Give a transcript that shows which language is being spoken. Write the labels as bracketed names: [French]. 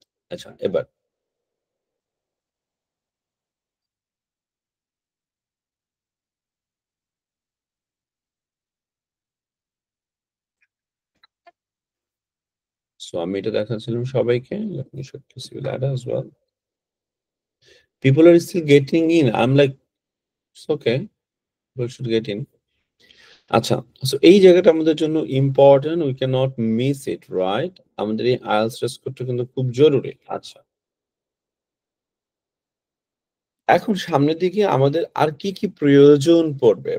[Bangla] আচ্ছা এবার সো আমি এটা দেখাচ্ছিলাম সবাইকে। [English] Let me show to see that as well. People are still getting in. I'm like, it's okay. People should get in. [Bangla] আচ্ছা, so এই জায়গাটা আমাদের জন্য important. [English] We can not miss it, right? [Bangla] আমাদের এই IELTS স্কোরটা কিন্তু খুব জরুরি। আচ্ছা। এখন সামনের দিকে আমাদের আর কি প্রয়োজন পড়বে?